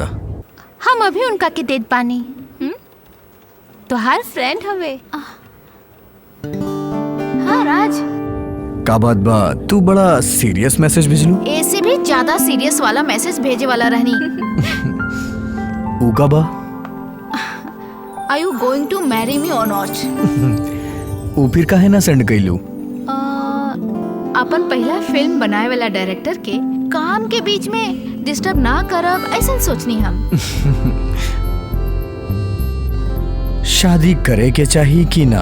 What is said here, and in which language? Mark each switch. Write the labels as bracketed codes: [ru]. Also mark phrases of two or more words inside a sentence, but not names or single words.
[bho] हम अभी उनका के देत पानी। तोहार फ्रेंड हवे। हाँ राज, का बात बा, तू बड़ा [en] serious message [bho] भेजलू? ऐसे भी ज्यादा सीरियस वाला मैसेज भेजे वाला रहनी। ऊ का बा? [en] Are you going to marry me or not? [bho] ऊ फिर काहे ना सेंड कइलू? अपन पहला फिल्म बनाए वाला डायरेक्टर के काम के बीच में डिस्टर्ब ना करब ऐसा सोचनी हम। शादी करे के चाहिए कि ना?